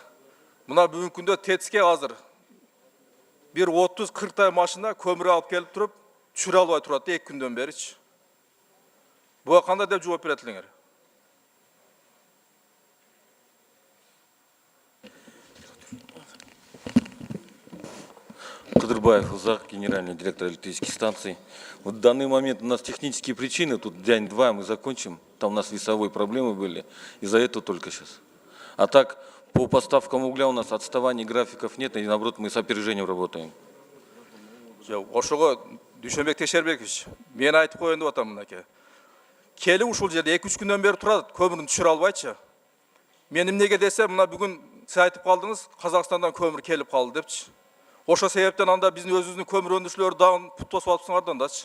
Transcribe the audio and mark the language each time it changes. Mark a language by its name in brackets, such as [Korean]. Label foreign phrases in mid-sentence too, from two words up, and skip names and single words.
[Kyrgyz] Мына бүгүнкү күндө ТЭЦке азыр бир 30-40 тай машина көмүр алып келип туруп, түшүрө албай турат 2 күндөн беричи. Буга кандай деп жооп берет элеңер? [Russian] Кыдырбаев Узак, генеральный директор электрических станций. Вот в данный момент у нас технические причины, тут день-два мы закончим, там у нас весовые проблемы были, из-за этого только сейчас. А так, по поставкам угля у нас отставаний графиков нет, и наоборот мы с опережением работаем. [Kyrgyz] Ошого Дүйшөнбек Тешербекович, мен айтып коеюн деп атам мынакей. Кели ушул жерде 2-3 күндөн бери турат, көмүрүн түшүрө албайчы. Мен эмнеге десем, мына бүгүн сиз айтып калдыңыз, Казакстандан көмүр келип калды депчи. Ошо себептен анда биздин өзүбүздүн көмүр өндүрүүчүлөр дагы пут басып атыпсыңардар дачы.